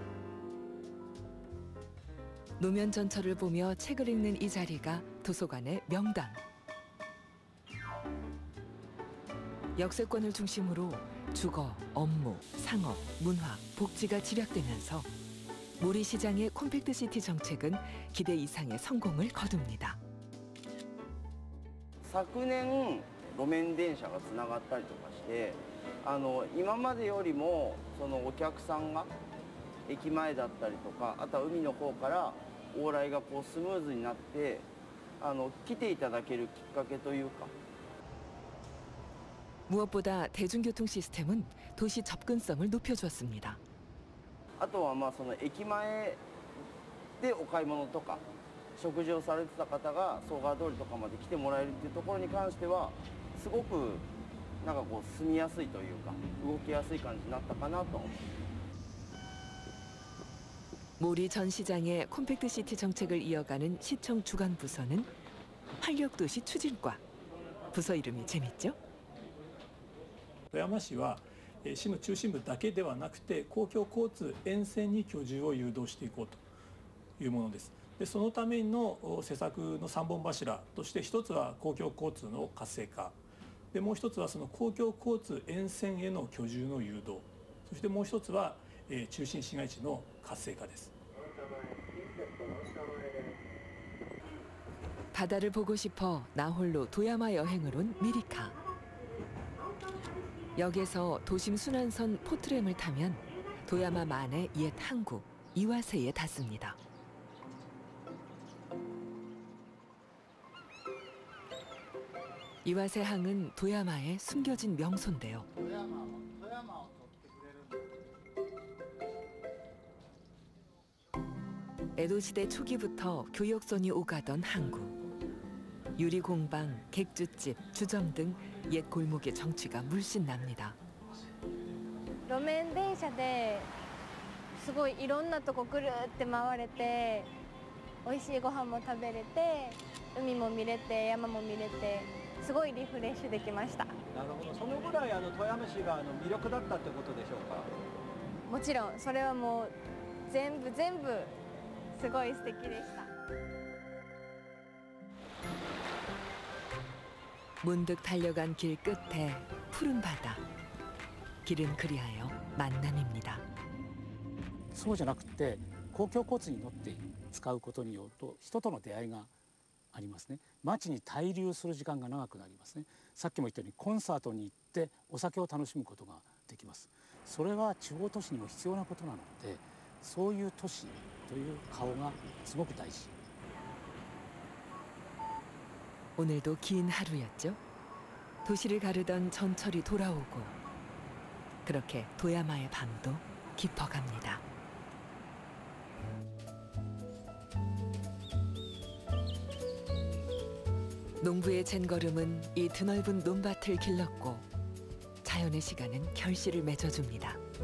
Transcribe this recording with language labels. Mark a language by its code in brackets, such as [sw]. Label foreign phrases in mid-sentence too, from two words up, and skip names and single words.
[ko] 노면 전철을 보며 책을 읽는 이 자리가 도서관의 명당. 역세권을 중심으로 주거, 업무, 상업, 문화, 복지가 집약되면서 모리시장의 콤팩트시티 정책은 기대 이상의 성공을 거둡니다. [ja] 昨年路面電車がつながったりとかして今までよりもそのお客さんが駅前だったりとかあとは海の方から往来がこうスムーズになって来ていただけるきっかけというか [ko] 무엇보다 대중교통 시스템은 도시 접근성을 높여주었습니다. [ja] あとはその駅前でお買い物とか食事をされてた方が総川通りとかまで来てもらえるっていうところに関してはすごくなんかこう住みやすいというか動きやすい感じになったかなと思います。 [ko] 모리 전 시장의 콤팩트시티 정책을 이어가는 시청 주관 부서는 활력도시 추진과. 부서 이름이 재밌죠? [ja] 富山市は市の中心部だけではなくて公共交通沿線に居住を誘導していこうというものです。でそのための施策の3本柱として一つは公共交通の活性化でもう一つはその公共交通沿線への居住の誘導そしてもう一つは中心市街地の活性化です. [ko] 바다를 보고 싶어 나홀로 도야마 여행을 온 미리카. 역에서 도심 순환선 포트램을 타면 도야마만의 옛 항구 이와세에 닿습니다. 이와세 항은 도야마의 숨겨진 명소인데요. 에도시대 초기부터 교역선이 오가던 항구. 유리공방, 객주집, 주점 등 옛 골목의 정취가 물씬 납니다. [ja] 路面電車ですごいいろんなとこぐるって回れて美味しいご飯も食べれて海も見れて山も見れてすごいリフレッシュできました。なるほど。そのぐらい富山市が魅力だったってことでしょうか。もちろんそれはもう全部すごい素敵でした。 [ko] 문득 달려간 길 끝에 푸른 바다. 길은 그리하여 만남입니다. [ja] そうじゃなくて公共交通に乗って使うことによると人との出会いがありますね。街に滞留する時間が長くなりますね。さっきも言ったようにコンサートに行ってお酒を楽しむことができます。それは地方都市にも必要なことなので、そういう都市という顔がすごく大事. [ko] 오늘도 긴 하루였죠. 도시를 가르던 전철이 돌아오고 그렇게 도야마의 밤도 깊어갑니다. 농부의 젠걸음은 이 드넓은 논밭을 길렀고 자연의 시간은 결실을 맺어줍니다.